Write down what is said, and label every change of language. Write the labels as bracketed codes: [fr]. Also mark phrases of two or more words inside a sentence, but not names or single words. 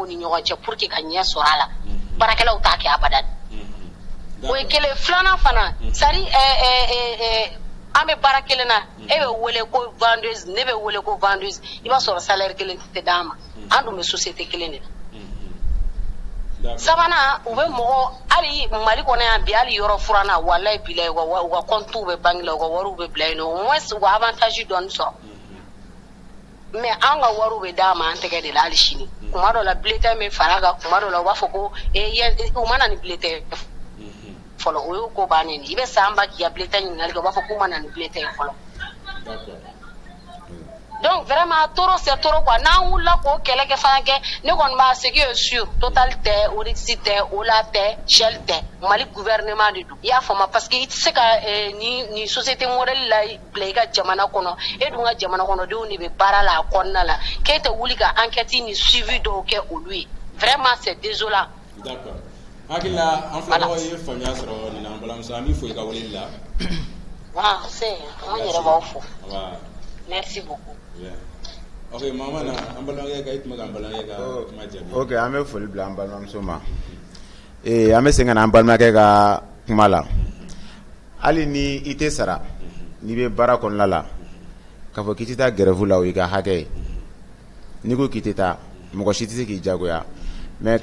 [bm] ni ɲɔgɔn cɛ [fr] pour que [bm] ka ɲɛ sɔrɔ a la baarakɛlaw t'a kɛ abada o ye kelen filanan fana sari an bɛ baara kelen na e bɛ wele ko vendeuse ne bɛ wele ko vendeuse i b'a sɔrɔ salaire kelen tɛ d'an ma an dun bɛ société kelen de la sabanan u bɛ mɔgɔ hali mali kɔnɔ yan bi hali yɔrɔ furanna walayi bilayi u ka comptes bɛ banque la u ka wariw bɛ bila yen nɔ [fr] au moins [bm] u ka avantage dɔɔni sɔrɔ mais an ka wariw bɛ d'an ma an tɛgɛ de la hali sini kuma dɔ la bulletin bɛ fara kan kuma dɔ la u b'a fɔ ko u ma na ni bulletin fɔlɔ o y'o ko bannen i bɛ san ba k'i ka bulletin ɲininkali kɛ u b'a fɔ k'u ma na ni bulletin ye fɔlɔ [fr] donc vraiment [bm] toro c'est toro quoi n'an wulila k'o kɛlɛ kɛ fana kɛ ne kɔni b'a [fr] ce qui est sûr [bm] total tɛ orixi tɛ ola tɛ shell tɛ mali gouvernement de don i y'a faamu parce que i tɛ se ka ni [fr] société modèle [bm] la bila i ka jamana kɔnɔ e dun ka jamana kɔnɔdenw de bɛ baara la a kɔnɔna la k'e tɛ wuli ka enquête ni suivi dɔw kɛ olu ye [fr] vraiment c'est désolant. D'accord. [bm] Hakila an filɛbagaw ye faamuya sɔrɔ nin na an balimamuso an b'i fo i ka weleli la. Ah c'est an yɛrɛ b'aw fo. [fr] Merci beaucoup. [bm] Ok, mama na an balimakɛ ka i tun bɛ ka an balimakɛ ka kuma jaabi. Ok, an bɛ foli bila an balimamuso ma. An bɛ segin ka na an balimakɛ ka kuma la. Hali ni i tɛ sara n'i bɛ baara kɔnɔna la k'a fɔ k'i tɛ taa grève la o y'i ka hakɛ ye n'i ko k'i tɛ taa mɔgɔ si tɛ se k'i jagoya mais